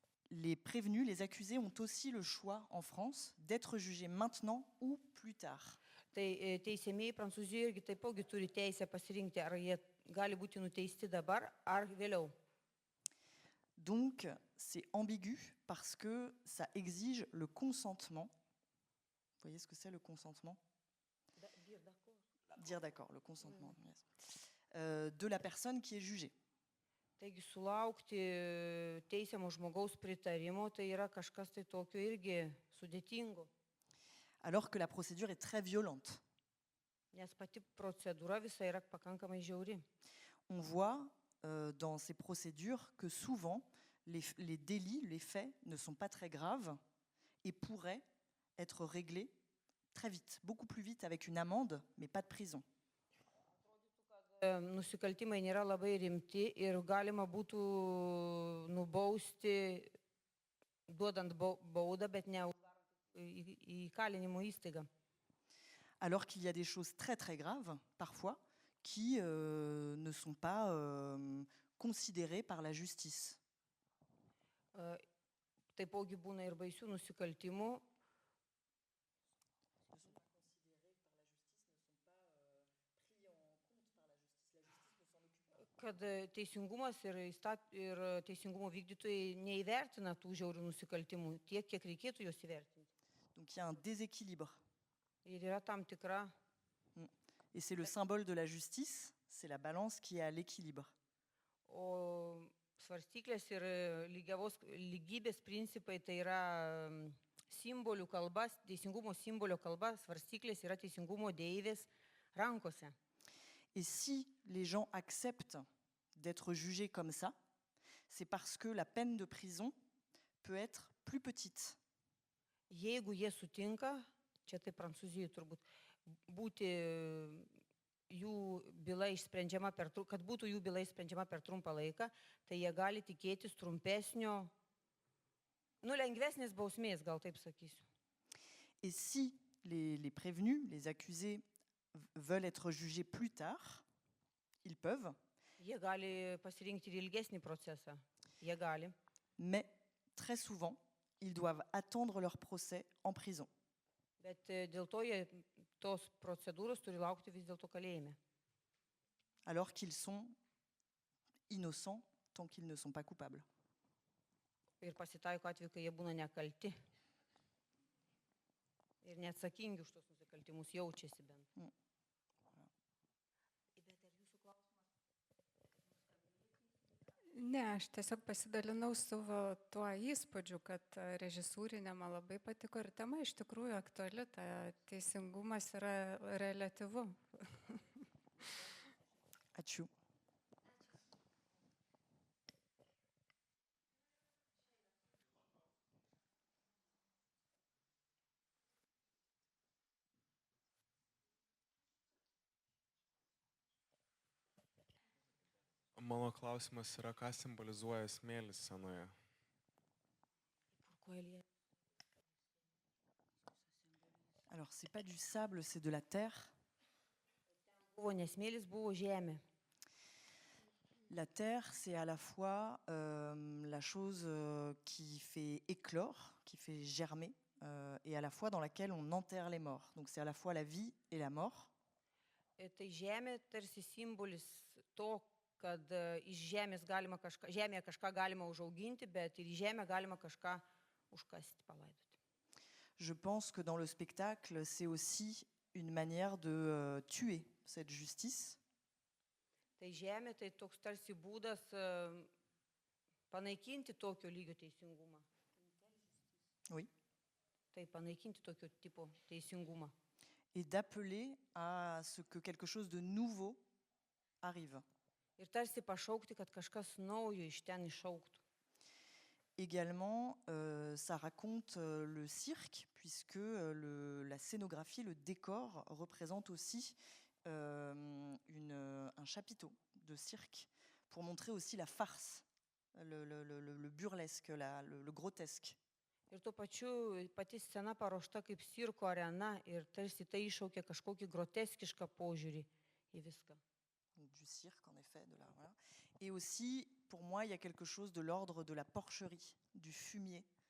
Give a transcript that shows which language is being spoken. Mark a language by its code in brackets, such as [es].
[fr] les prévenus, les accusés ont aussi le choix en France d'être jugés maintenant ou plus tard. [lt] Tai teisiamieji Prancūzijoje irgi taipogi turi teisę pasirinkti, ar jie gali būti nuteisti dabar ar vėliau. [fr] Donc, c'est ambigu parce que ça exige le consentement. Vous voyez ce que c'est le consentement? Dire d'accord, le consentement. Yes. De la personne qui est jugée. [lt] Taigi sulaukti teisiamo žmogaus pritarimo, tai yra kažkas tai tokio irgi sudėtingo, [fr] Alors que la procédure est très violente. [lt] nes pati procedūra visa yra pakankamai žiauri. [fr] On voit dans ces procédures que souvent les délits, les faits ne sont pas très graves et pourraient être réglés très vite, beaucoup plus vite avec une amende, mais pas de prison. [lt] Nusikaltimai nėra labai rimti ir galima būtų nubausti, duodant baudą, bet ne į įkalinimo įstaigą. [fr] Alors qu'il y a des choses très très graves, parfois, qui ne sont pas considérées par la justice. [lt] Taipogi būna ir baisių nusikaltimų, kad teisingumas ir teisingumo vykdytojai neįvertina tų žiaurių nusikaltimų tiek, kiek reikėtų juos įvertinti. [fr] Donc il y a un déséquilibre. [lt] Ir yra tam tikra, [fr] Et c'est le symbole de la justice, c'est la balance qui est à l'équilibre. [lt] o svarstyklės ir lygybės principai tai yra simbolių kalba, teisingumo simbolio kalba, svarstyklės yra teisingumo deivės rankose. [fr] Et si les gens acceptent d'être jugés comme ça, c'est parce que la peine de prison peut être plus petite. [lt] Jeigu jie sutinka, čia tai Prancūzijoje turbūt, būti jų byla išsprendžiama kad būtų jų byla išsprendžiama per trumpą laiką, tai jie gali tikėtis trumpesnio, lengvesnės bausmės, gal taip sakysiu. [fr] Et si les prévenus, les accusés veulent être jugés plus tard, ils peuvent, [lt] Jie gali pasirinkti ir ilgesnį procesą. Jie gali. [fr] mais très souvent, ils doivent attendre leur procès en prison. [lt] Bet dėl to jie tos procedūros turi laukti vis dėlto kalėjime. Alors qu'ils sont innocents tant qu'ils ne sont pas coupables. Ir pasitaiko atveju, kai jie būna nekalti. Ir neatsakingi už tos nusikaltimus, jaučiasi bent. Bet ar jūsų klausimas? Ne, aš tiesiog pasidalinau savo tuo įspūdžiu, kad režisūrinė man labai patiko ir tema iš tikrųjų aktuali, ta teisingumas yra reliatyvu. Ačiū. Mano klausimas yra, ką simbolizuoja smėlis scenoje. [fr] Pourquoi il y a- Alors, c'est pas du sable, c'est de la terre. [lt] Buvo nesmėlis, buvo žemė. [fr] La terre, c'est à la fois la chose qui fait éclore, qui fait germer, et à la fois dans laquelle on enterre les morts. Donc c'est à la fois la vie et la mort. [lt] Tai žemė tarsi simbolis to, kad iš žemės galima žemėje kažką galima užauginti, bet ir į žemę galima kažką užkasti, palaidoti. [fr] Je pense que dans le spectacle, c'est aussi une manière de tuer cette justice. [lt] Tai žemė tai toks tarsi būdas panaikinti tokio lygio teisingumą. [fr] Oui. [lt] Tai panaikinti tokio tipo teisingumą. [fr] Et d'appeler à ce que quelque chose de nouveau arrive. [lt] Ir tarsi pašaukti, kad kažkas naujo iš ten išauktų. [fr] Également, ça raconte le cirque, puisque la scénographie, le décor représente aussi un chapiteau de cirque pour montrer aussi la farce, le burlesque, le grotesque. [lt] Ir tuo pačiu pati scena paruošta kaip cirko arena ir tarsi tai iššaukia kažkokį groteskišką požiūrį į viską. [fr] Donc, du cirque, en effet. Voilà. Et aussi pour moi, il y a quelque chose de l'ordre de la porcherie, du fumier.